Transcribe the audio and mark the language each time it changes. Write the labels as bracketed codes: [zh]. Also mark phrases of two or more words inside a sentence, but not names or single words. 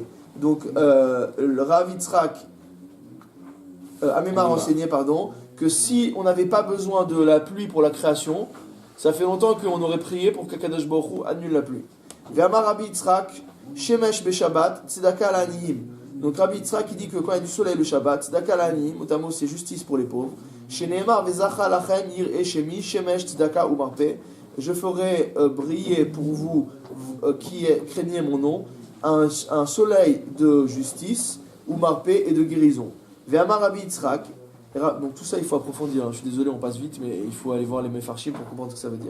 [fr] Donc, le Rav Yitzhak Amemar enseignait, que si on n'avait pas besoin de la pluie pour la création, ça fait longtemps qu'on aurait prié pour qu' [he] הקדוש ברוך הוא [fr] annule la pluie. [he] ואמר רבי יצחק, שמש בשבת, צדקה לעניים. [fr] Donc Rabbi Yitzhak il dit que quand il y a du soleil le Shabbat, [he] צדקה לעניים, [fr] notamment c'est justice pour les pauvres. [he] שנאמר וזרחה לכם יראי שמי, שמש צדקה ומרפא. [fr] Je ferai briller pour vous qui craignez mon nom un soleil de justice, umarpe et de guérison. [he] ואמר רבי יצחק. [fr] Donc tout ça il faut approfondir, je suis désolé on passe vite mais il faut aller voir les Mefarshim pour comprendre ce que ça veut dire.